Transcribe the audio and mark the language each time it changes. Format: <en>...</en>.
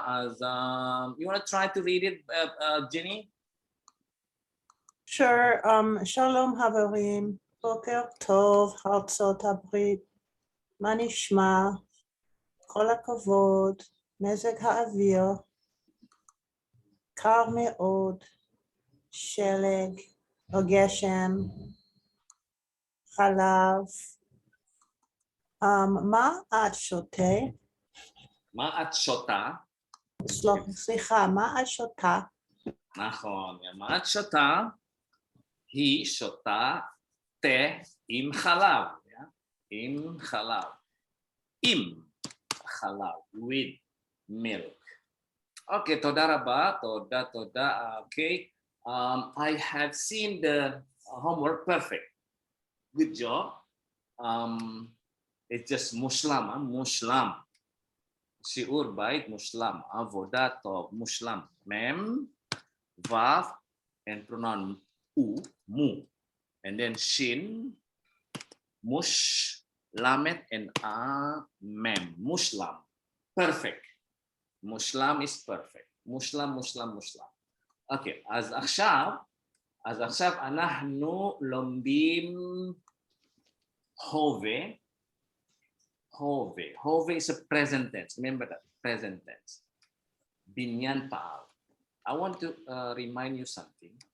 <en>אז you want to try to read it, Jenny? Sure.</en> <he>שלום חברים, בוקר טוב, ארצות הברית, מה נשמע? כל הכבוד, מזג האוויר, קר מאוד, שלג או גשם, חלב. מה את שותה? מה את שותה? סליחה, מה את שותה? נכון, מה את שותה? היא שותה תה עם חלב. עם חלב. עם חלב.</he> <en>With milk.</en> <he>Okay, תודה רבה. תודה. Okay.</he> <en>I have seen the homework perfect. Good job. It's just muslam, muslam.</en> <he>שיעור בית מושלם, עבודה טוב, מושלם.</he> <en>מem, vav, and pronoun mu. And then shin, mush, lamet, and mem. Muslam. Perfect. Muslam is perfect. Muslam.</en> <he>Okay, אז עכשיו אנחנו לומדים הווה.</he> <en>Hove is a present tense. Remember that, present tense. Binyan pa'al. I want to remind you something.</en>